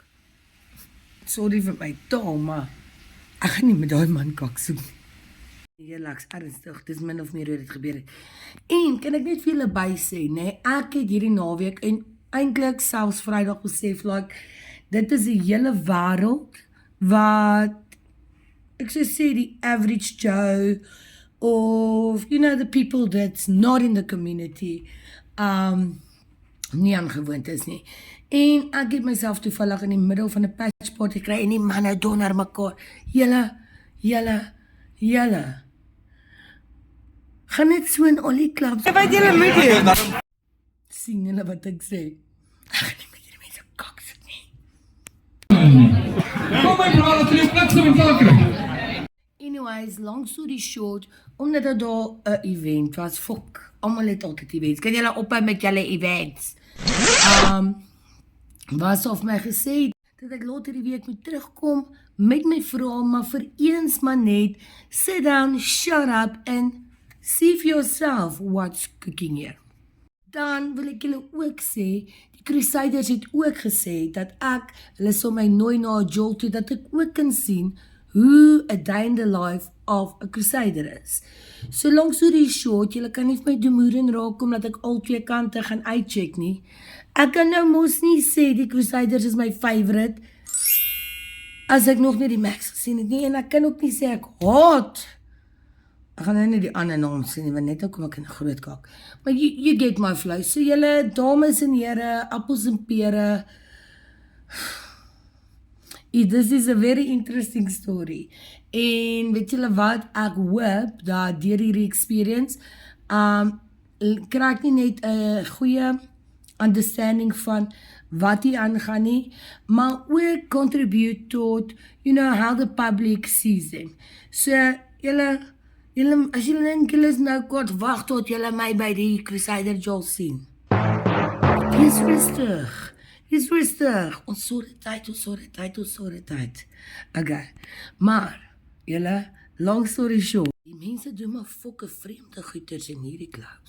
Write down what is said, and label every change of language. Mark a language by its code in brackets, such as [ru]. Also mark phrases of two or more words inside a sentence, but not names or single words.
[af] Sorry vir my taal, maar ek gaan nie met daai man kak soek. Heerliks, ernstig, dis min of meer hoe dit gebeur het. En kan ek net vir julle by sê, nee, ek het hierdie naweek en eintlik selfs Vrydag besef, like, dit is die hele wêreld wat, ek sou sê die [en] average Joe, [af] of, [en] you know, the people that's not in the community, [af] nie aangewoond is nie. En ek het myself toevallig in die middel van 'n [en] patch party [af] gekry en die manne donder mekaar. Julle. Gaan net so in al die clubs. Wat julle moet doen? Sien julle wat ek sê? Ek gaan nie met hierdie mense kak sit nie. Kom my bra, dat jy plek sou insaak kry. [en] Anyways, long story short, [af] omdat dit daar 'n event was, fok, almal het altyd events. Kan julle ophou met julle events? Was of my gesê dat ek later die week moet terugkom met my vrou, maar vir eens maar net [en] sit down, shut up and see for yourself what's cooking here. [af] Dan wil ek julle ook sê, die Crusaders het ook gesê dat hulle sal my nooi na 'n jol toe dat ek ook kan sien hoe 'n [en] day in the life of [af] 'n Crusader is. [en] So long story short, [af] julle kan nie vir my demoeren raak omdat ek al twee kante gaan uitcheck nie. Ek kan nou mos nie sê die Crusaders is my favourite as ek nog nie die Max gesien het nie, en ek kan ook nie sê ek haat. Ek gaan nou nie die ander naam sê nie, want net nou kom ek in 'n groot kak. [en] Maar you get my flow. [af] So julle dames en here, appels en pere. [en] This is a very interesting story. [af] En weet julle wat, ek hoop dat deur hierdie experience kry ek nie net 'n goeie understanding van wat hier aangaan nie, maar ook contribute tot, [en] how the public sees them. [af] So, julle, as julle dink julle is nou kort, wag tot julle my by die Crusader Joel sien. Wees rustig. Wees rustig. Ons sorg dit uit. Okay. Maar, julle, [en] long story short, [af] die mense doen maar fokke vreemde goeters in hierdie clubs.